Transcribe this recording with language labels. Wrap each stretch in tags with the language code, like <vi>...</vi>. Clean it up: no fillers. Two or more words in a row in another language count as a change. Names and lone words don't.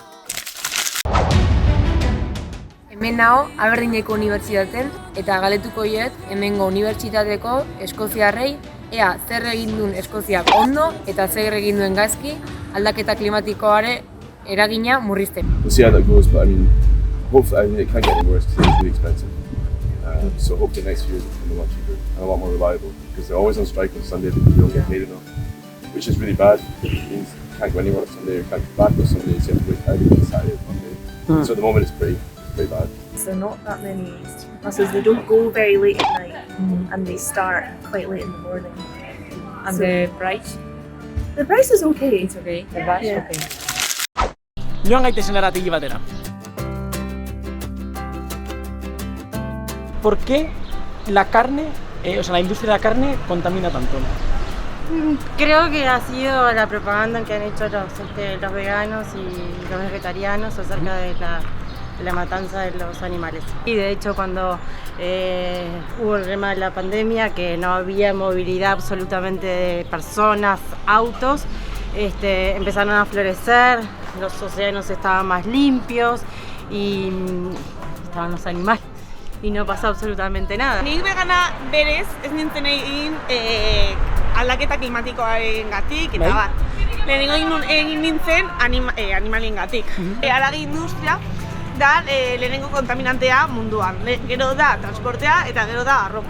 <eu>Hemen nago Aberdeeneko unibertsitaten eta galetuko hiet hemengo unibertsitateko eskoziarrei ea zer egin duen Eskoziak ondo eta zer egin duen gaizki aldaketa klimatikoaren eragina murrizten.</eu> <en>Hopefully, it can't get any worse because it's really expensive. So hopefully next year it's become a lot cheaper and a lot more reliable because they're always on strike on Sunday because they don't get paid enough, which is really bad. It means you can't go anywhere on Sunday, you can't go back on Sunday, so you have to wait Friday and Saturday and Monday. So at the moment it's pretty bad. So not that many buses, they don't go very late at night and they start quite late in the morning. And the price? The price is okay. It's okay. The bus? Yeah. Okay.</en> <eu>Joan gaitezen erategi batera.</eu> <es>¿Por qué la carne, la industria de la carne contamina tanto? Creo que ha sido la propaganda que han hecho los veganos y los vegetarianos acerca de la matanza de los animales. Y de hecho cuando hubo el tema de la pandemia, que no había movilidad absolutamente de personas, autos, empezaron a florecer los océanos estaban más limpios y estaban los animales y no pasó absolutamente nada.</es> <eu>Nik vegana berez ez nintzen egin aldaketa klimatikoarengatik eta bar. Lehenengo egin nintzen animaliengatik. Haragi industria da lehenengo kontaminantea munduan. Gero da transportea eta gero da arropa.</eu>